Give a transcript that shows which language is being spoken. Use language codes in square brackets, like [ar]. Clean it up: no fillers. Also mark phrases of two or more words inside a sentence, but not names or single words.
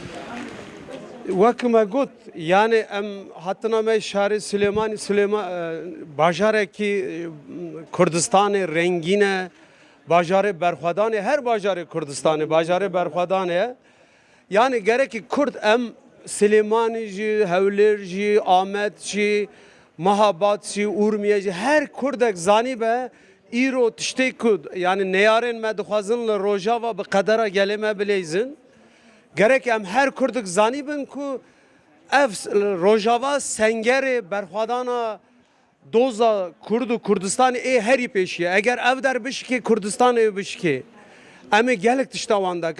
[ku] وەکمە گوت یانێ ئەم هاتنامە شاری سلێمانی باژارێکی کوردستانی رەنگینە، باژارێ بەرخوادانێ، هەر باژارێ کوردستانی باژارێ بەرخوادانەیە. یانێ گەرەکی کورد ئەم سلێمانی جی، هەولێر جی، ئامەد جی، مەهاباد جی، ئورمیە جی، هەر کوردێک زانی بە ئیرۆ تشتێک کورد یعنی نێیارên me dixwazin li rojava bi qedera gelê me bilêzin. Gerek em her kurdek zanî bin ku ev rojava sengerê berxwedana doza Kurd û Kurdistanê ê herî pêşiye. Eger ev der bişkê Kurdistanê bişkê. Em ê gelek tişta wan dikin.